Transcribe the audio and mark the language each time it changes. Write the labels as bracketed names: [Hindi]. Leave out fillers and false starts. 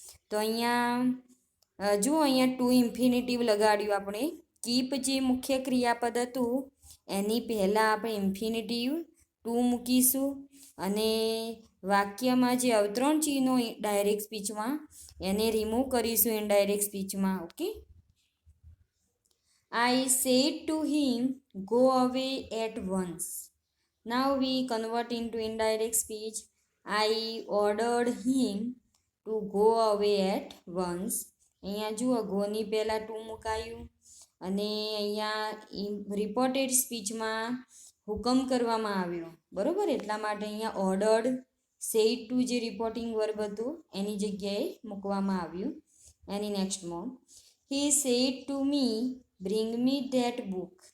[Gujarati] તો અહીંયા જુઓ અહીંયા ટુ ઇન્ફિનિટિવ લગાડ્યું આપણે. કીપ જે મુખ્ય ક્રિયાપદ હતું એની પહેલાં આપણે ઇન્ફિનિટિવ ટુ મૂકીશું અને વાક્યમાં જે અવતરણ ચિહ્નો ડાયરેક્ટ સ્પીચમાં એને રિમૂવ કરીશું indirect સ્પીચમાં. [English] Okay, I said to him, go away at once. Now we convert into indirect speech. I ordered him to go away at once. [Gujarati] અહીંયા જુઓ ગોની પહેલાં ટુ મુકાયું અને અહીંયા રિપોર્ટેડ સ્પીચમાં હુકમ કરવામાં આવ્યો, બરાબર. એટલા માટે અહીંયા ઓર્ડર્ડ સેડ ટુ જે રિપોર્ટિંગ વર્બ હતું એની જગ્યાએ મૂકવામાં આવ્યું. એની નેક્સ્ટમાં [English] He said to me bring me that book.